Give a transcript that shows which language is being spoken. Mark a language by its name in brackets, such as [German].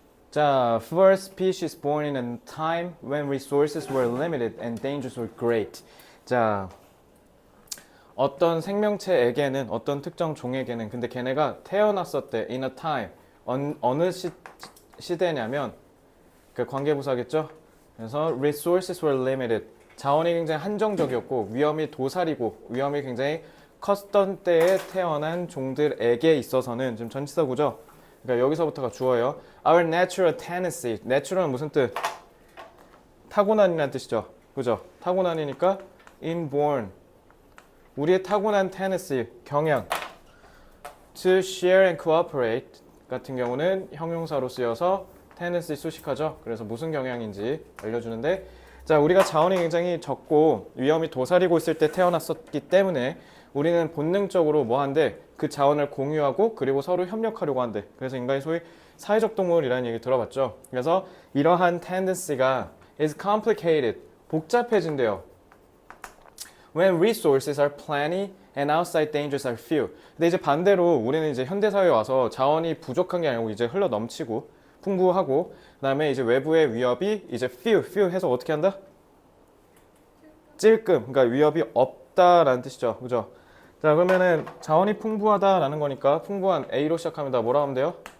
[English] 자, first species born in a time when resources were limited and dangers were great. [Korean] 자, 어떤 생명체에게는, 어떤 특정 종에게는, 근데 걔네가 태어났었대. [English] in a time. [Korean] 어느 시대냐면 그 관계부사겠죠. [English] 그래서 resources were limited. [Korean] 자원이 굉장히 한정적이었고 위험이 도사리고 위험이 굉장히 컸던 때에 태어난 종들에게 있어서는 지금 전치사 구죠. 그러니까 여기서부터가 주어예요. [English] Our natural tendency. [Korean] natural은 무슨 뜻? 타고난이라는 뜻이죠. 그죠? 타고난이니까 inborn. 우리의 타고난 tendency, 경향. [English] To share and cooperate [Korean] 같은 경우는 형용사로 쓰여서 tendency 수식하죠. 그래서 무슨 경향인지 알려주는데, 자, 우리가 자원이 굉장히 적고 위험이 도사리고 있을 때 태어났었기 때문에 우리는 본능적으로 뭐 한대? 그 자원을 공유하고 그리고 서로 협력하려고 한대. 그래서 인간이 소위 사회적 동물이라는 얘기 들어봤죠. 그래서 이러한 tendency가 [English] is complicated, [Korean] 복잡해진대요. [English] When resources are plenty and outside dangers are few. [Korean] 근데 이제 반대로 우리는 이제 현대사회에 와서 자원이 부족한 게 아니고 이제 흘러 넘치고 풍부하고, 그 다음에 이제 외부의 위협이 이제 few 해서 어떻게 한다? 찔끔. 그러니까 위협이 없다라는 뜻이죠. 그죠? 자, 그러면은 자원이 풍부하다라는 거니까 풍부한 A로 시작하면 다 뭐라 하면 돼요?